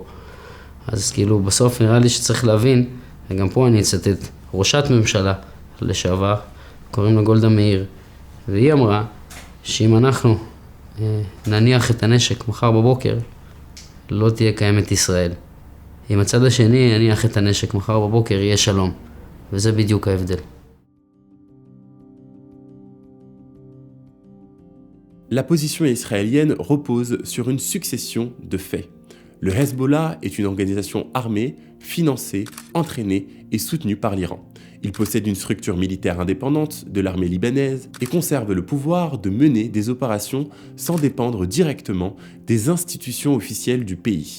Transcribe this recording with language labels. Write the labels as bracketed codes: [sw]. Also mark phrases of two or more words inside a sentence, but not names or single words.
[he] אז כאילו בסוף נראה לי שצריך להבין, וגם פה אני אצטט, ראשת ממשלה לשעבר, קוראים לה גולדה מאיר, והיא אמרה שאם אנחנו נניח את הנשק מחר בבוקר, לא תהיה קיימת ישראל. אם הצד השני יניח את הנשק מחר בבוקר, יהיה שלום. וזה בדיוק ההבדל. [fr] La position israélienne repose sur une succession de faits. Le Hezbollah est une organisation armée, financée, entraînée et soutenue par l'Iran. Il possède une structure militaire indépendante de l'armée libanaise et conserve le pouvoir de mener des opérations sans dépendre directement des institutions officielles du pays.